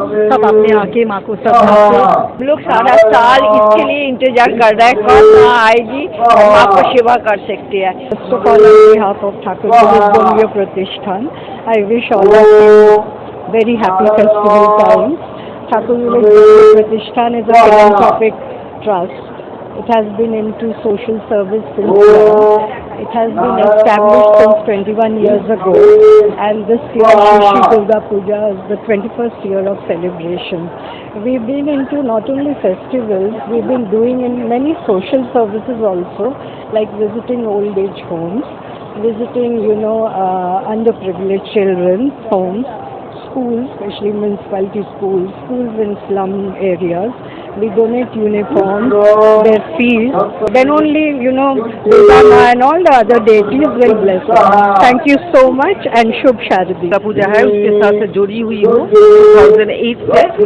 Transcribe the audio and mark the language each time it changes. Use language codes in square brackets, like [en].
[hi] सब अपने आके माँ को सब हम लोग सारा साल इसके लिए इंतजार कर रहे हैं, कब माँ आएगी और माँ को सेवा कर सकते हैं। [en] First of all on behalf of Thakur Bangiya Pratishthan, I wish all of you very happy festival times. Thakur Village Pratishthan is a philanthropic trust. It has been into social service since then. It has been established since 21 years ago, and this year Shri Durga Puja is the 21st year of celebration. We've been into not only festivals, we've been doing in many social services also, like visiting old age homes, visiting underprivileged children's homes, schools, especially municipality schools, schools in slum areas. We donate uniforms, their fees. Then only, Durga Ma and all the other deities will bless us. Thank you so much and Shubh Sharadi. [hi] Durga Puja है, उसके साथ जुड़ी हुई हूँ 2008 से।